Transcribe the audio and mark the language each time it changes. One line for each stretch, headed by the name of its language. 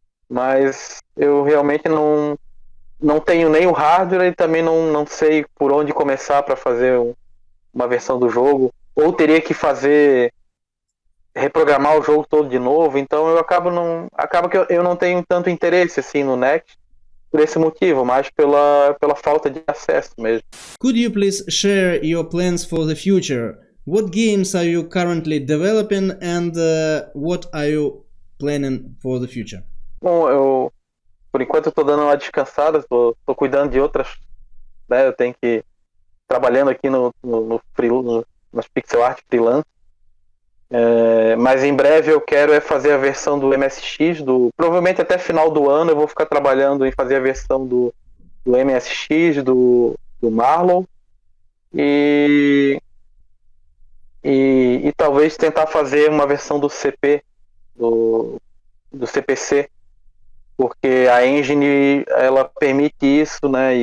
Portuguese: Mas eu realmente não tenho nem o hardware e também não sei por onde começar para fazer uma versão do jogo. Ou teria que reprogramar o jogo todo de novo. Então acaba que eu não tenho tanto interesse assim no Next por esse motivo, mas pela falta de acesso mesmo.
English: Could you please share your plans for the future? What games are you currently developing and what are you planning for the future?
Portuguese: Bom, por enquanto eu estou dando uma descansada, estou cuidando de outras, né? Eu tenho que trabalhando aqui nas pixel art freelance. Mas em breve eu quero fazer a versão do MSX, provavelmente até final do ano eu vou ficar trabalhando em fazer a versão do MSX, do Marlow e talvez tentar fazer uma versão do CP, do CPC, porque a engine ela permite isso, né?